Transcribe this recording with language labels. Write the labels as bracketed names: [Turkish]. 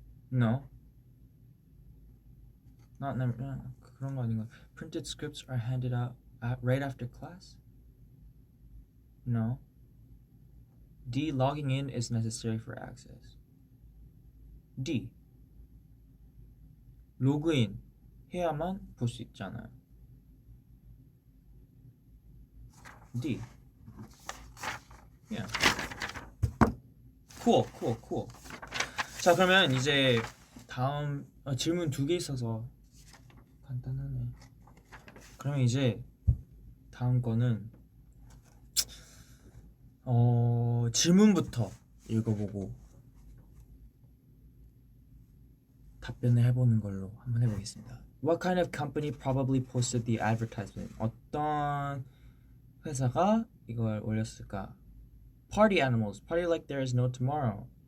[English] No. [Korean] Not 그런 거 아닌가? [English] Printed scripts are handed out right after class? No. D, logging in is necessary for access. D. [Korean] 로그인 해야만 볼 수 있잖아요. [English] D. Yeah. Cool. [Korean] 자, 그러면 이제 다음 질문 2개 있어서 간단하네. 그러면 이제 다음 거는 질문부터 읽어보고 답변을 해보는 걸로 한번 해보겠습니다. [English] What kind of company probably posted the advertisement? [Korean] 어떤 회사가 이걸 올렸을까? [English] Party animals, party like there is no tomorrow.